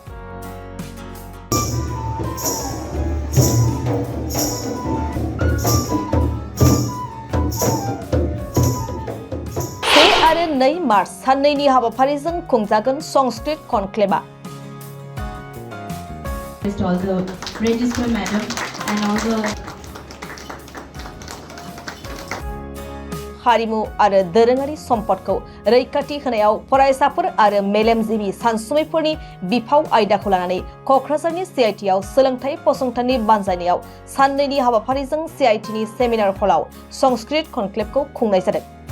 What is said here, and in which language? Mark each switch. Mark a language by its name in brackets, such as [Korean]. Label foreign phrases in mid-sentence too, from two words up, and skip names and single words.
[Bodo] से आरो 2 मार्च साननैनि हाबाफारिजों खुंजागोन संस्कृत कनक्लेवआ। [English] Also register madam and also [Bodo] हारिमु आरो दोरोङारि सम्पदखौ रैखाथि होनायाव फरायसाफोर आरो मेलेमजिबि सानसुमैफोरनि बिफाव आयदाखौ लानानै क'क्राझारनि CITआव सोलोंथाइ फसंथाननि बानजायनायाव साननैनि हाबाफारिजों CITनि सेमिनार हलाव संस्कृत कनक्लेवखौ खुंनाय जादों।